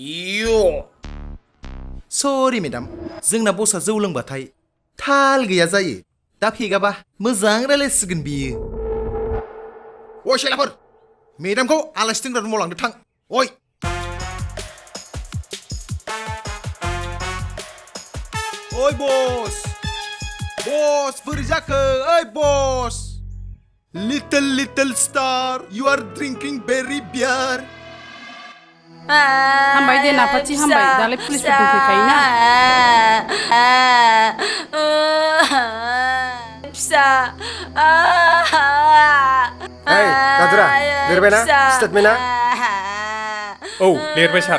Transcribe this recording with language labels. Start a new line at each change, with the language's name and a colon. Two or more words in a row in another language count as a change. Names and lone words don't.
Bodo: सरि मेडाम जोंना बसआ जौ लोंबाथाय थाल गैया जायो दा फेगाबा मोजां रायलायसिगोन बियो ओइ सेलाफोर मेडामखौ आलासि दोनग्रा रुमाव लांदो थां ओइ ओइ बस बोरै जाखो ओइ बस
English: Little star, you are drinking berry beer.
Bodo: हामबाय दे नाफाथि हामबाय दालाय पुलिसफोर दंफैखायोना फिसा ओइ दादुरा लिरबायना स्टेटमेन्टआ औ लिरबाय सार